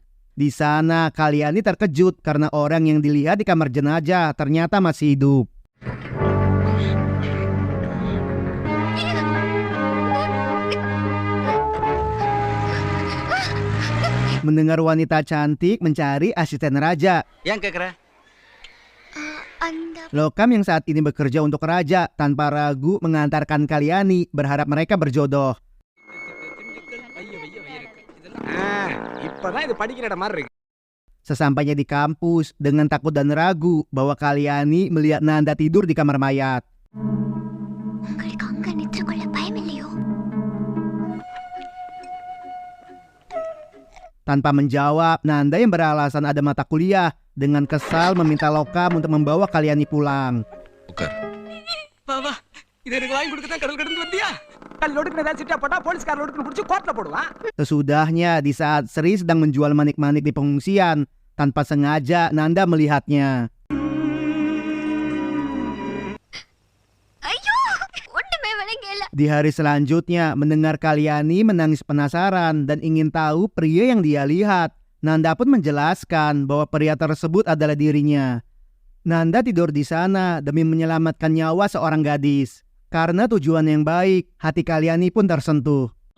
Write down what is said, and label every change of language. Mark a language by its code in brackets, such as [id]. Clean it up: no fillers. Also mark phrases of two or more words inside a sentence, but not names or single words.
[id] Di sana, Kalyani terkejut karena orang yang dilihat di kamar jenazah ternyata masih hidup. Mendengar wanita cantik mencari asisten raja, [ta] ஏன் கேக்குற? [id] Lokam yang saat ini bekerja untuk raja tanpa ragu mengantarkan Kalyani, berharap mereka berjodoh. [ta] இப்பதான் இது படிக்கிற இடம் மாதிரி இருக்கு. [id] Sesampainya di kampus, dengan takut dan ragu bahwa Kalyani melihat Nanda tidur di kamar mayat. [ta] உங்களுக்கு அங்க நித்திர கொள்ள பயம் இல்லையோ? [id] Tanpa menjawab, Nanda yang beralasan ada mata kuliah dengan kesal meminta Lokam untuk membawa Kalyani pulang. [ta] உட்கார். வா வா, இதை எனக்கு வாங்கி கொடுக்க தான் கடல் கடந்து வந்தியா? லொடுக்குன்னு ஏதாவது சிட்டா போட்டா போலீஸ்கார லொடுக்குன்னு பிடிச்சி கோர்ட்ல போடுவான். [id] Sesudahnya di saat Sri sedang menjual manik-manik di pengungsian, tanpa sengaja Nanda melihatnya. [ta] ஐயோ ஒண்ணுமே விளங்கல. [id] Di hari selanjutnya, mendengar Kalyani menangis penasaran dan ingin tahu pria yang dia lihat, Nanda pun menjelaskan bahwa pria tersebut adalah dirinya. Nanda tidur di sana demi menyelamatkan nyawa seorang gadis. Karena tujuan yang baik, hati Kalyani pun tersentuh.